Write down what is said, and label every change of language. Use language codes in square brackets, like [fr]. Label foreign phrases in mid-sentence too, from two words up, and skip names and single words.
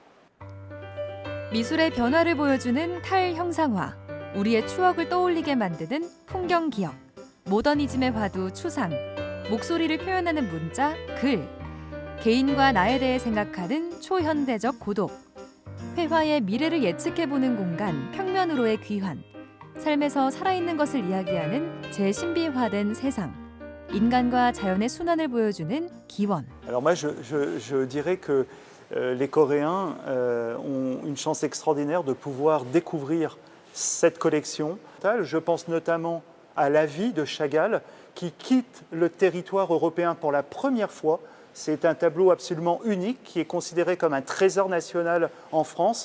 [ko] 미술의 변화를 보여주는 탈형상화, 우리의 추억을 떠올리게 만드는 풍경 기억, 모더니즘의 화두 추상, 목소리를 표현하는 문자, 글, 개인과 나에 대해 생각하는 초현대적 고독, 회화의 미래를 예측해보는 공간, 평면으로의 귀환, 삶에서 살아있는 것을 이야기하는 재신비화된 세상, 인간과 자연의 순환을 보여주는 기원. [fr] Alors moi, je dirais que les Coréens ont une chance extraordinaire de pouvoir découvrir cette collection. Je pense notamment à La vie de Chagall, qui quitte le territoire européen pour la première fois. C'est un tableau absolument unique qui est considéré comme un trésor national en France.